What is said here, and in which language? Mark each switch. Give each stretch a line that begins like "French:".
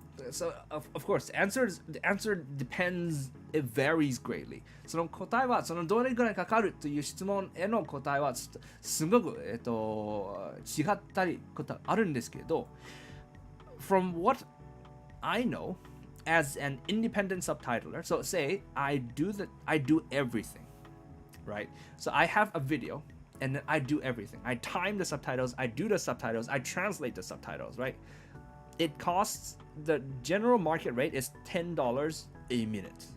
English: So of course, the answer depends. It varies greatly.
Japanese: その答えはそのどれぐらいかかるという質問への答えはすごく違ったりことあるんですけど、
English: from what I know as an independent subtitler, so say I do everything, right? So I have a video and then I do everything. I time the subtitles, I do the subtitles, I translate the subtitles, right? It costs, the general market rate is $10 a minute.